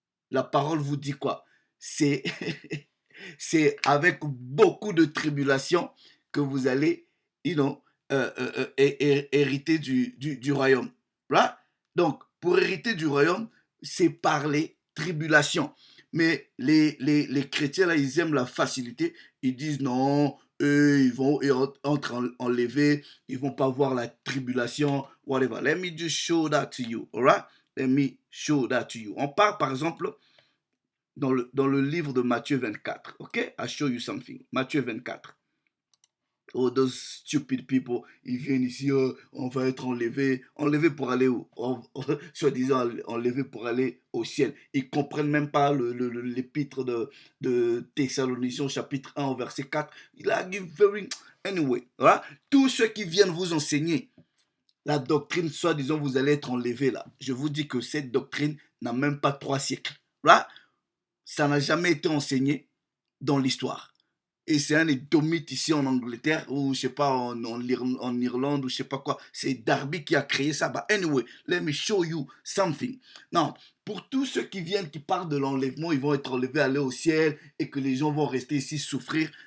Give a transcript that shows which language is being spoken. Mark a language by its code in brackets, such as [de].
[fr] la parole vous dit quoi? C'est c'est avec beaucoup de tribulations que vous allez, [en] you know, [fr] hériter du royaume. [en] Right? [fr] Donc, pour hériter du royaume, c'est par les tribulations. Mais les chrétiens, là, ils aiment la facilité. Ils disent non, eux, ils entre enlevés, ils vont pas voir la tribulation, whatever. [en] Let me just show that to you, alright? Let me show that to you. [fr] On part, par exemple, dans le livre de Matthieu 24. OK? [en] I show you something. [fr] Matthieu 24. [en] Oh, those stupid people, [fr] ils viennent ici, on va être enlevé. Enlevé pour aller où? Soi-disant enlevé pour aller au ciel. Ils comprennent même pas l'épître de Thessaloniciens, chapitre 1, verset 4. Il a dit [en] very... Anyway, [fr] voilà. Tous ceux qui viennent vous enseigner la doctrine, soi-disant vous allez être enlevé là. Je vous dis que cette doctrine n'a même pas 3 siècles. Voilà. Ça n'a jamais été enseigné dans l'histoire. Et c'est un édomite ici en Angleterre, ou je sais pas, en Irlande, ou je sais pas quoi. C'est Darby qui a créé ça. [en] But anyway, let me show you something. [fr] Non, pour tous ceux qui viennent, qui parlent de l'enlèvement, ils vont être enlevés, aller au ciel, et que les gens vont rester ici souffrir.